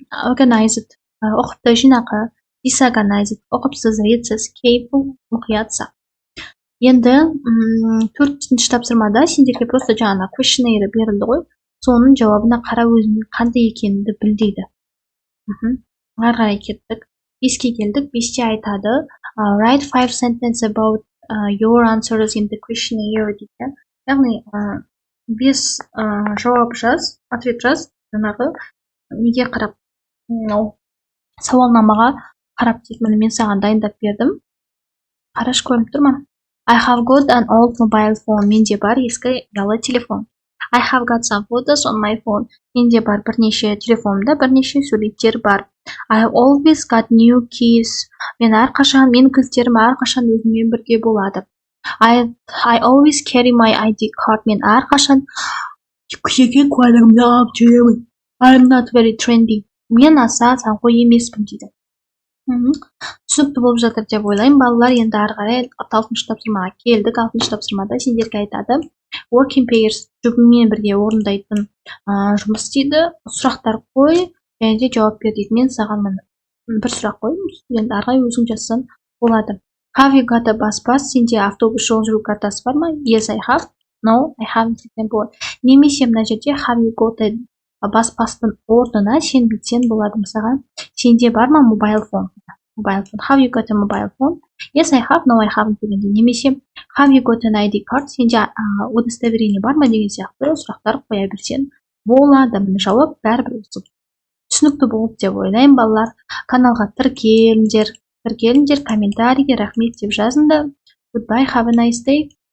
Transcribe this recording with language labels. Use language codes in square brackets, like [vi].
[kk] Organized, ұқыпты, жинақы. Disorganized, ұқыпсыз, ретсіз. Careful, мұқиятса. Енді төртінші тапсырмада сендерге просто жаңа questionnaire берілді ғой. Соның жауабына қара, өзіңнің қандай екеніңді біл дейді. Ары қарай кеттік. 5-ке келдік. 5-те айтады, [en] write 5 sentences about your answers in the questionnaire дейді. [kk] Яғни 5 жауап жаз, ответ жаз, жаңағы неге қарап, сауалнамаға қарап дейді. Мен саған дайындап бердім. Қараш көрініп тұр ма? [en] I have got an old mobile phone. [kk] Менде бар ескі ұялы телефон. [en] I have got some photos on my phone. [kk] Менде бар бірнеше телефонымда бірнеше суреттер бар. [en] I have always got new keys. [kk] Менің кілттерім әрқашан өзіммен бірге болады. [en] I always carry my ID card. [kk] Мен әрқашан жеке куәлігімді алып жүремін. [en] I'm not very trendy. [kk] Мен аса сәнқой емеспін дейді. Түсінікті болып жатыр деп ойлаймын. Балалар, енді ары қарай 6-шы тапсырмаға келдік. 6-шы тапсырмада сендерге айтады, [en] working pairs, [kk] жұбымен бірге орындайтын жұмыс дейді. Сұрақтар қой, және де жауап бер дейді. Мен саған бір сұрақ қойдым, енді ары қарай өзің жазсаң болады. [en] Have you got a bus pass? [kk] Сенде автобус жол жүру картасы бар ма? [en] Yes, I have. No, I haven't. [kk] Немесе мына жерде [en] have you got a bus pass- [kk] тың орнына сен бүйтсең болады. Мысалға, сенде бар ма mobile phone? [en] Have you got a mobile phone? Yes, I have. No, I haven't дегенде. Немесе have you got an ID card? [kk] Сенде удостоверение бар ма деген сияқты сұрақтар қоя берсең болады. Жауап бәрібір осы. Түсінікті болды деп ойлаймын. Балалар, каналға тіркеліңдер, комментарийге рахмет деп жазыңдар. [en] Goodbye, have a nice day.